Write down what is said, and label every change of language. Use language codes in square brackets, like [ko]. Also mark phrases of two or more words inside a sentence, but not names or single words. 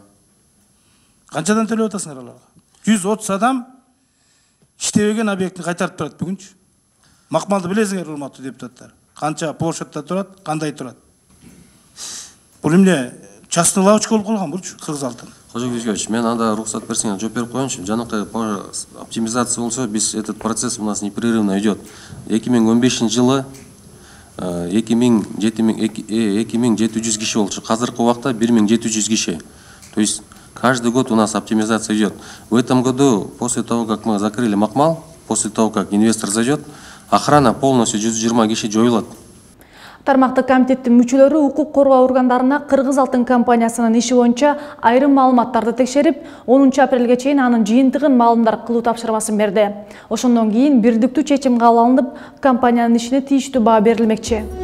[ky] Канчадан төлөп атасыңар аларга? 130 адам иштебеген объектini кайтарып турат бүгүнчү. Макмалды билесиңер, урматтуу депутаттар. Канча площадьта турат, кандай турат. Бул эмне [ru] частный лавочка [ky] болуп калган булчу Кыргыз алтын. Кожобек Юрьевич, мен анда рухсат берсеңер жооп берип коеюнчу. Жанагы оптимизация болсо, биз [ru] этот процесс у нас непрерывно идет. [ky] 2015 жылы 2700 киши болчу. Азыркы убакта 1700 киши. [ru] То есть каждый год у нас оптимизация идет. В этом году, после того, как мы закрыли Макмал, после того, как инвестор зайдет, охрана полностью 120 [ky] киши жоюлат. Тармактык комитеттин мүчөлөрү укук коргоо органдарына Кыргыз алтын компаниясынын иши боюнча айрым маалыматтарды текшерип, 10 апрелге чейин анын жыйынтыгын маалымдар кылуу тапшырмасын берди. Ошондон кийин бирдиктүү чечим кабыл алынып, компаниянын ишине тийиштүү баа берилмекчи.